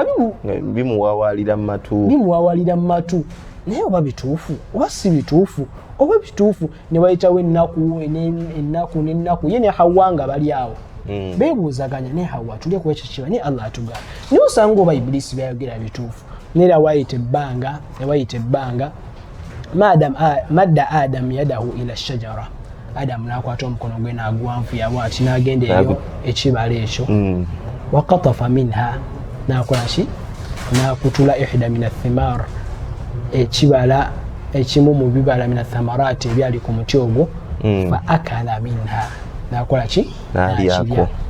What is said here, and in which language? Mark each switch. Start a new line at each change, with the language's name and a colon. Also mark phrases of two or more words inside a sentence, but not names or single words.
Ganda: bimuwawalira mu matu naye oba bituufu oba si bituufu oba bituufu ne bayitawo ennaku ye ne Hawa nga bali awo beebuuzaganya ne Hawa tulye ku ekyo kiba naye Allah atugamba naye osanga oba Ibilisi byayogera bituufu neera wayita ebbanga
Arabic: مد آدم يده إلى الشجرة
Ganda: Adamu n'akwata omukono gwe n'aguwanvuya bw'ati n'agenda eyo ekibala ekyo
Arabic: وقطف منها
Ganda: nakolaki nakutula
Arabic: إحدى من الثمار
Ganda: ekibala ekimu mu bibala
Arabic: من الثمرات
Ganda: ebyali ku muti ogwo
Arabic: فأكل منها
Ganda: nakolaki nalyako